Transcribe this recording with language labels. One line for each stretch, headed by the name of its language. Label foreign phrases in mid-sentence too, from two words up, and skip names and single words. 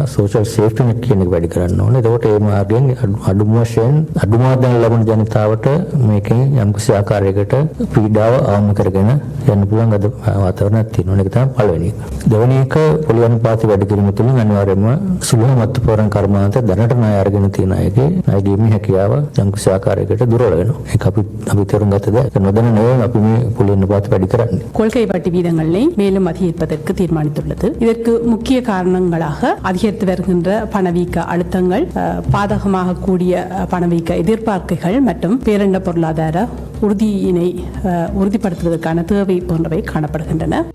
English: social safety net
Sinhala: කියන එක වැඩි කරන්න ඕන. එතකොට ඒ මාර්ගයෙන් අඩුම වශයෙන් අඩුම ආදායම් ලබන ජනතාවට මේකෙන් යම්කිසි ආකාරයකට පීඩාව අවම කරගෙන යන්න පුළුවන් අද වාතාවරණයක් තියෙනවා. ඒක තමයි පළවෙනි එක. දෙවෙනි එක පොලි අනුපාතය වැඩි කිරීම තුළින් අනිවාර්යයෙන්ම සුළු මත්පොරන් කර්මාන්ත දැනට ණය අරගෙන තියෙන අයගේ ණය දීමේ හැකියාව යම්කිසි ආකාරයකට දුර්වල වෙනවා. ඒක අපි තේරුම් ගත දෙයක්. නොදැන නෙවෙයි අපි මේ පොලි අනුපාතය වැඩි කරන්නේ.
Tamil: கொள்கை வட்டி வீதங்களை மேலும் அதிகரிப்பதற்கு தீர்மானித்துள்ளது. இதற்கு முக்கிய காரணங்களாக அதிகரித்து வருகின்ற பணவீக்க அழுத்தங்கள், பாதகமாக கூடிய பணவீக்க எதிர்பார்ப்புகள் மற்றும் பேரண்ட பொருளாதார உறுதியினை உறுதிப்படுத்துவதற்கான தேவை போன்றவை காணப்படுகின்றன.